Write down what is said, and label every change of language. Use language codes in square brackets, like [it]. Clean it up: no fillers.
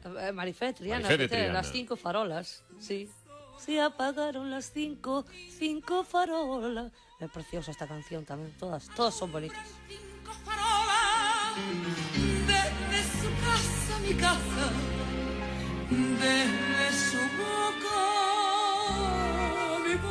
[es] Marifé Triana, las 5 farolas, sí. Se apagaron las 5 farolas. [gl] É preciosa esta canción tamén, todas son bonitas. [es] 5 farolas, desde su casa a mi casa, desde su boca